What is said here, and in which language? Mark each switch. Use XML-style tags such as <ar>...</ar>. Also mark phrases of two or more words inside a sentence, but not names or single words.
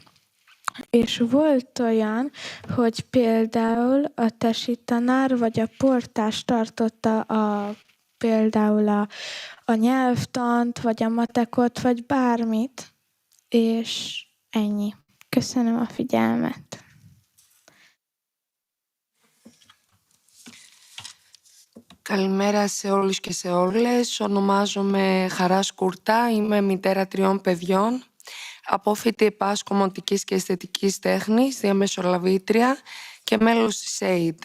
<hu>És volt olyan, hogy például a tesi tanár vagy a portás tartotta például a nyelvtant, vagy a matekot, vagy bármit, és ennyi. Köszönöm a figyelmet.</hu> <el>Καλημέρα σε όλους και σε όλες. Ονομάζομαι Χαράς Κουρτά, είμαι μητέρα 3 παιδιών, απόφοιτη ΕΠΑΣ Κομμωτικής και Αισθητικής Τέχνης, διαμεσολαβήτρια και μέλος της ΑΕΔ.</el>